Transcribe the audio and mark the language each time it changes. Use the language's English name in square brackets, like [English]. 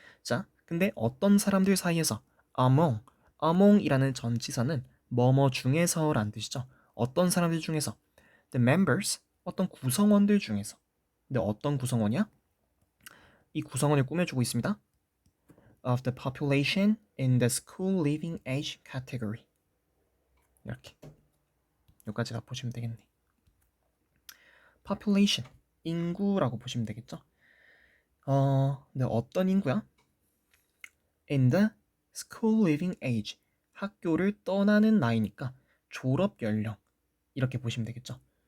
[Korean] 자, 근데 어떤 사람들 사이에서 among이라는 전치사는 뭐뭐 중에서라는 뜻이죠. 어떤 사람들 중에서 [English] the members [Korean] 어떤 구성원들 중에서. 근데 어떤 구성원이야? 이 구성원을 꾸며주고 있습니다. [English] Of the population in the school living age category. [Korean] 이렇게. 여기까지 다 보시면 되겠네. population, 인구라고 보시면 되겠죠. 근데 어떤 인구야? [English] In the school living age, [Korean] 학교를 떠나는 나이니까 졸업 연령 이렇게 보시면 되겠죠.